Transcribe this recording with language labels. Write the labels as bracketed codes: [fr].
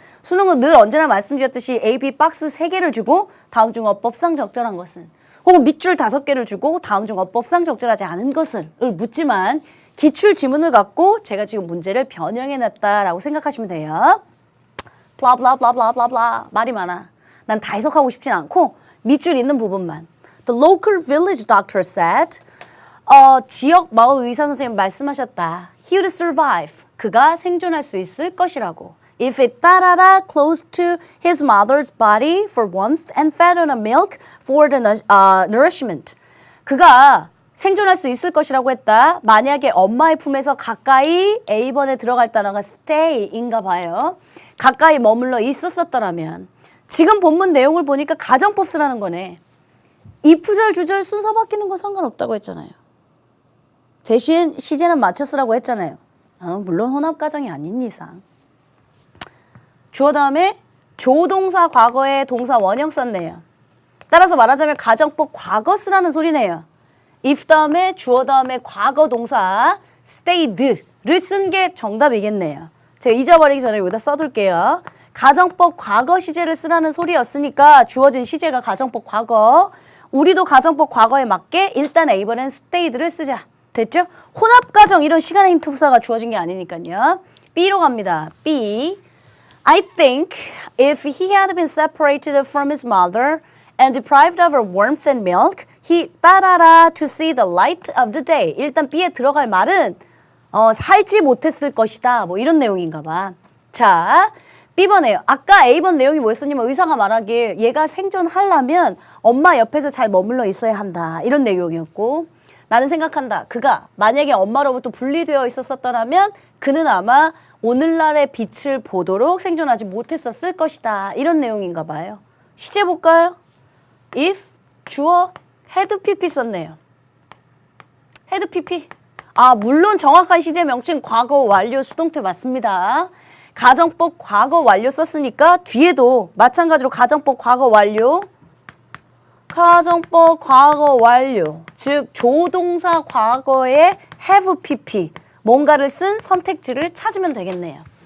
[ko] 수능은 늘 언제나 말씀드렸듯이 A, B 박스 3개를 주고 다음 중 어법상 적절한 것은, 혹은 밑줄 5개를 주고 다음 중 어법상 적절하지 않은 것을 묻지만, 기출 지문을 갖고 제가 지금 문제를 변형해놨다라고 생각하시면 돼요. 블라블라블라블라블라 말이 많아. 난 다 해석하고 싶진 않고 밑줄 있는 부분만. [en] The local village doctor said, [ko] 지역 마을 의사 선생님 말씀하셨다. [en] He would survive. [ko] 그가 생존할 수 있을 것이라고. [en] If it [ko] 따라라 [en] close to his mother's body for warmth and fed on a milk for the nourishment. [ko] 그가 생존할 수 있을 것이라고 했다. 만약에 엄마의 품에서 가까이 A번에 들어갈 단어가 stay인가 봐요. 가까이 머물러 있었었더라면. 지금 본문 내용을 보니까 가정법 쓰라는 거네. 이프절 주절 순서 바뀌는 건 상관없다고 했잖아요. 대신 시제는 맞춰 쓰라고 했잖아요. 물론 혼합가정이 아닌 이상. 주어 다음에 조동사 과거에 동사 원형 썼네요. 따라서 말하자면 가정법 과거 쓰라는 소리네요. if 다음에 주어 다음에 과거 동사 stayed를 쓴 게 정답이겠네요. 제가 잊어버리기 전에 여기다 써둘게요. 가정법 과거 시제를 쓰라는 소리였으니까 주어진 시제가 가정법 과거. 우리도 가정법 과거에 맞게 일단 A번엔 stayed를 쓰자. 됐죠? 혼합가정 이런 시간의 힘 투사가 주어진 게 아니니까요. B로 갑니다. B. [en] I think if he had been separated from his mother and deprived of her warmth and milk, he [ko] 따라라 [en] to see the light of the day. [ko] 일단 B에 들어갈 말은 살지 못했을 것이다. 뭐 이런 내용인가 봐. 자, B번에요. 아까 A번 내용이 뭐였었냐면 의사가 말하길 얘가 생존하려면 엄마 옆에서 잘 머물러 있어야 한다. 이런 내용이었고, 나는 생각한다. 그가 만약에 엄마로부터 분리되어 있었더라면 그는 아마 오늘날의 빛을 보도록 생존하지 못했었을 것이다. 이런 내용인가 봐요. 시제 볼까요? if, 주어, had PP 썼네요. had PP. 물론 정확한 시제 명칭 과거 완료 수동태 맞습니다. 가정법 과거 완료 썼으니까 뒤에도 마찬가지로 가정법 과거 완료, 가정법 과거 완료, 즉 조동사 과거에 have pp, 뭔가를 쓴 선택지를 찾으면 되겠네요.